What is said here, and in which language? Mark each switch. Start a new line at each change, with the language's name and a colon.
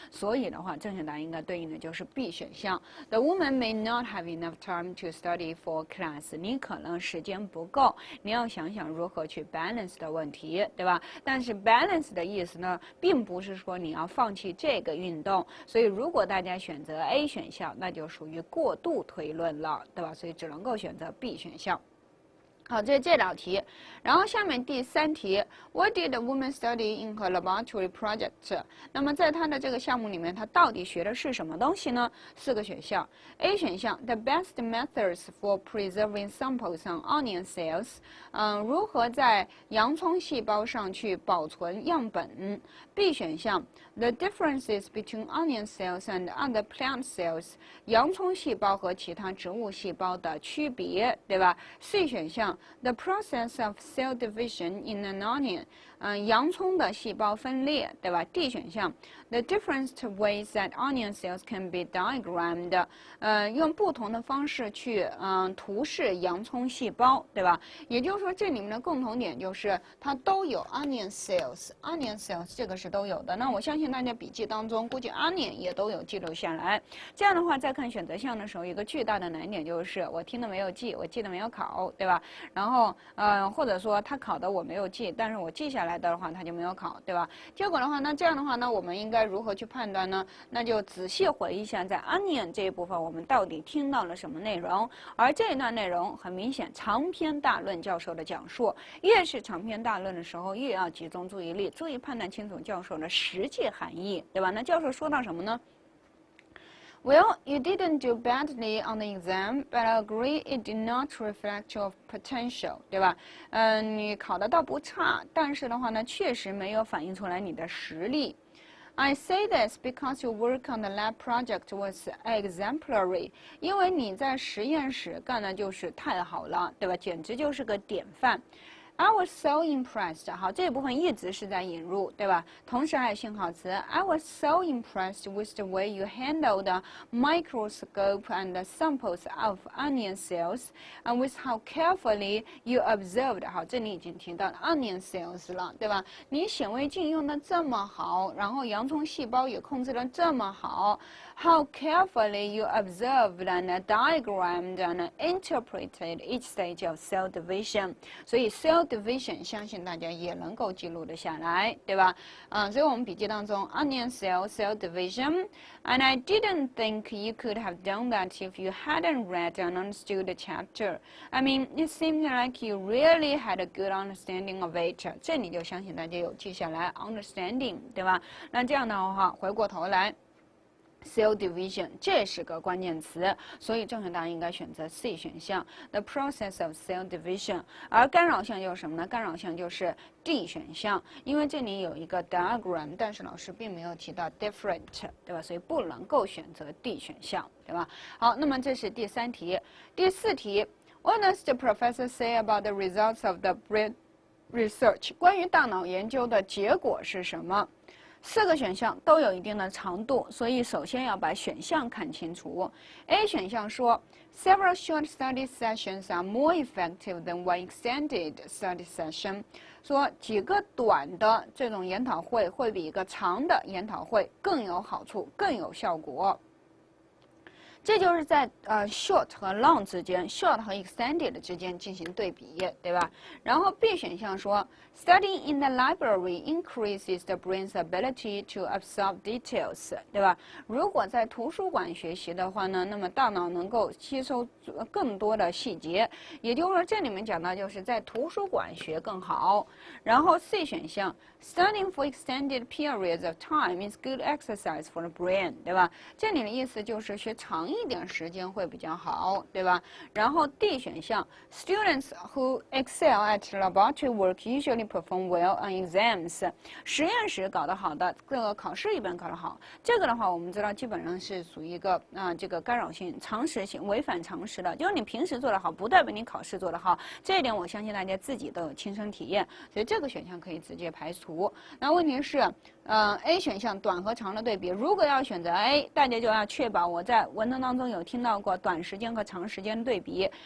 Chinese: 所以的话，正确答案应该对应的就是 B 选项。
English: The woman may not have enough time to study for class。
Chinese: 你可能时间不够，你要想想如何去 balance 的问题，对吧？但是 balance 的意思呢，并不是说你要放弃这个运动，所以如果大家选择 A 选项，那就属于过度推论了，对吧？所以只能够选择 B 选项。好，这是这道题。然后下面第3题
English: ，What did the woman study in her laboratory project？
Chinese: 那么在她的这个项目里面，她到底学的是什么东西呢？4个选项 ，A 选项
English: The best methods for preserving samples on onion cells，
Chinese: 如何在洋葱细胞上去保存样本。
English: B 选项 The differences between onion cells and other plant cells，
Chinese: 洋葱细胞和其他植物细胞的区别，对吧
English: ？C 选项 The process of cell division in an onion，
Chinese: 洋葱的细胞分裂，对吧
English: ？D 选项 The different ways that onion cells can be diagrammed，
Chinese: 用不同的方式去图示洋葱细胞，对吧？也就是说，这里面的共同点就是它都有 onion cells，onion cells 这个是都有的。那我相信大家笔记当中估计 onion 也都有记录下来。这样的话，在看选择项的时候，一个巨大的难点就是我听的没有记，我记得没有考，对吧？然后或者说他考的我没有记，但是我记下来的话他就没有考，对吧？结果的话，那这样的话呢，我们应该如何去判断呢？那就仔细回忆一下，在 onion 这一部分我们到底听到了什么内容？而这一段内容很明显，长篇大论教授的讲述，越是长篇大论的时候，越要集中注意力，注意判断清楚教授的实际含义，对吧？那教授说到什么呢？
English: Well, you didn't do badly on the exam, but I agree it did not reflect your potential， 对吧？
Chinese: 你考得倒不差，但是的话呢，确实没有反映出来你的实力。
English: I say this because your work on the lab project was exemplary，
Chinese: 因为你在实验室干的就是太好了，对吧？简直就是个典范。
English: I was so impressed，
Chinese: 好，这一部分一直是在引入，对吧？
English: 同时还有信号词 I was so impressed with the way you handled the microscope and the samples of onion cells, and with how carefully you observed，
Chinese: 好，这里已经提到 onion cells 了，对吧？你显微镜用的这么好，然后洋葱细胞也控制得这么好。
English: How carefully you observed and diagrammed and interpreted each stage of cell division，
Chinese: 所以 cell division 相信大家也能够记录得下来，对吧？所以我们笔记当中
English: onion cell division， and I didn't think you could have done that if you hadn't read and understood the chapter. I mean, it seemed like you really had a good understanding of it.
Chinese: 这里就相信大家有记下来 understanding， 对吧？那这样的话，回过头来。 Cell division 这是个关键词，所以正确答案应该选择 C 选项
English: The process of cell division。
Chinese: 而干扰项就是什么呢？干扰项就是 D 选项，因为这里有一个 diagram， 但是老师并没有提到 different， 对吧？所以不能够选择 D 选项，对吧？好，那么这是第3题。第4题
English: What does the professor say about the results of the brain research？
Chinese: 关于大脑研究的结果是什么？4个选项都有一定的长度，所以首先要把选项看清楚。 A 选项说 ，
English: Several short study sessions are more effective than one extended study session，
Chinese: 说几个短的这种研讨会会比一个长的研讨会更有好处、更有效果。这就是在short 和 long 之间 ，short 和 extended 之间进行对比，对吧？然后 B 选项说
English: ，studying in the library increases the brain's ability to absorb details， 对吧？
Chinese: 如果在图书馆学习的话呢，那么大脑能够吸收更多的细节，也就是说这里面讲到就是在图书馆学更好。然后 C 选项
English: ，studying for extended periods of time is good exercise for the brain， 对吧？
Chinese: 这里的意思就是学长一点时间会比较好，对吧？然后 D 选项
English: ，Students who excel at laboratory work usually perform well on exams。
Chinese: 实验室搞得好的，这个考试一般搞得好。这个的话，我们知道基本上是属于一个这个干扰性、常识性、违反常识的。就是你平时做得好，不代表你考试做得好。这一点我相信大家自己都有亲身体验，所以这个选项可以直接排除。那问题是，A 选项短和长的对比，如果要选择 A， 大家就要确保我在文章当中有听到过短时间和长时间的对比。